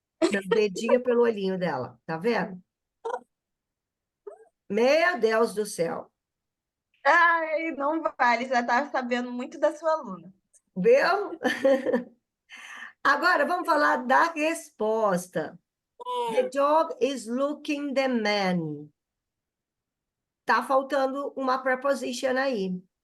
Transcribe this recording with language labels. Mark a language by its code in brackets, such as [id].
[pt] Pelo dedinho, pelo olhinho dela, tá vendo? Meu Deus do céu. Ai, não vale. Já tá sabendo muito da sua aluna. Viu? Agora, vamos falar da resposta. [en] The dog is looking the man. [pt] Tá faltando uma preposition aí.